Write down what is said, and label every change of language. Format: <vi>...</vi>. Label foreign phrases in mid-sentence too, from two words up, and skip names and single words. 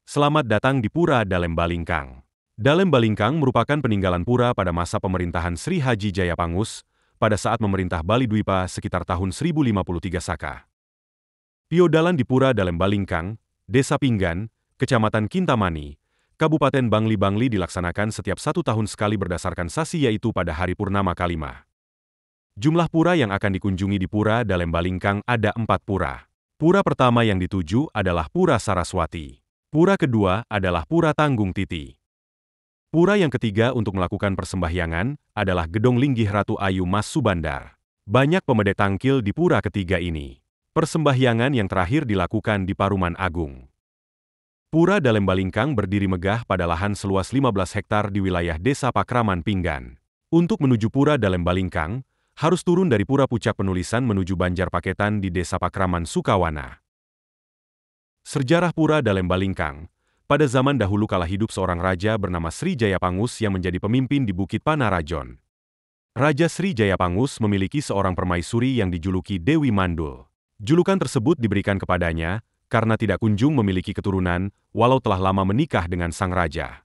<id>Selamat datang di Pura Dalem Balingkang. Dalem Balingkang merupakan peninggalan pura pada masa pemerintahan Sri Haji Jayapangus pada saat memerintah Bali Dwipa sekitar tahun 1053 Saka. Piodalan di Pura Dalem Balingkang, Desa Pinggan, Kecamatan Kintamani, Kabupaten Bangli-Bangli dilaksanakan setiap 1 tahun sekali berdasarkan sasi yaitu pada hari Purnama Kalima. Jumlah pura yang akan dikunjungi di Pura Dalem Balingkang ada 4 pura. Pura pertama yang dituju adalah Pura Saraswati. Pura kedua adalah Pura Tanggung Titi. Pura yang ketiga untuk melakukan persembahyangan adalah Gedong Linggih Ratu Ayu Mas Subandar. Banyak pemedai tangkil di pura ketiga ini. Persembahyangan yang terakhir dilakukan di Paruman Agung. Pura Dalem Balingkang berdiri megah pada lahan seluas 15 hektar di wilayah Desa Pakraman Pinggan. Untuk menuju Pura Dalem Balingkang, harus turun dari Pura Pucak Penulisan menuju Banjar Paketan di Desa Pakraman Sukawana. Sejarah Pura Dalem Balingkang. Pada zaman dahulu kala hidup seorang raja bernama Sri Jayapangus yang menjadi pemimpin di Bukit Panarajon. Raja Sri Jayapangus memiliki seorang permaisuri yang dijuluki Dewi Mandul. Julukan tersebut diberikan kepadanya karena tidak kunjung memiliki keturunan, walau telah lama menikah dengan sang raja.</id>